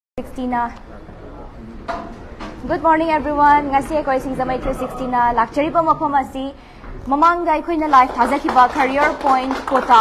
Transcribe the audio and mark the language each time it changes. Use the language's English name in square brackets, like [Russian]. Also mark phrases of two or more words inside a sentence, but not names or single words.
[Manipuri] 360 na. [English] Good morning everyone. [Manipuri] Ngasi akoy Singjamei 360 na lecture pa mafam asi mamanga akoy na live thajakiba career point Kota.